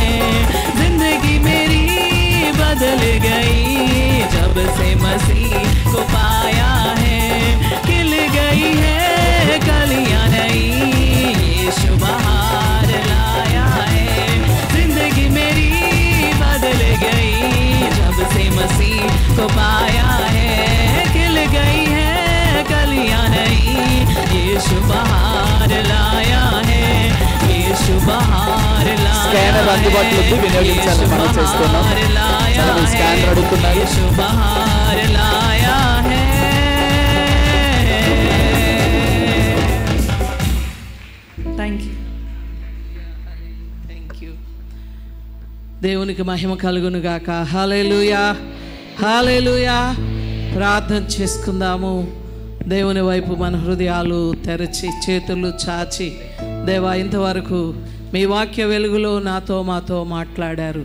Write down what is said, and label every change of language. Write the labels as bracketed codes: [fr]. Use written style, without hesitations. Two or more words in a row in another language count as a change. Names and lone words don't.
[hi] जिंदगी मेरी बदल गई जब से मसीह को पाया है खिल गई है कलियां नई यीशु बहार लाया है। जिंदगी मेरी बदल गई जब से मसीह को पाया है खिल गई है कलियां नई यीशु बहार लाया है यीशु बहार [te] స్కానర్ అందుబాటులో ఉంది, వినియోగించాలని మనం చేస్తున్నాం. చాలా స్కానర్ అడుగుతున్నారు. [hi] यीशु बहार लाया है। [en] thank you, thank you. [te] దేవునికి మహిమ కలుగును గాక. హల్లెలూయా, హల్లెలూయా. ప్రార్థన చేసుకుందాము. దేవుని వైపు మన హృదయాలు తెరచి చేతులు చాచి, దేవా ఇంతవరకు మీ వాక్య వెలుగులో నాతో మాతో మాట్లాడారు.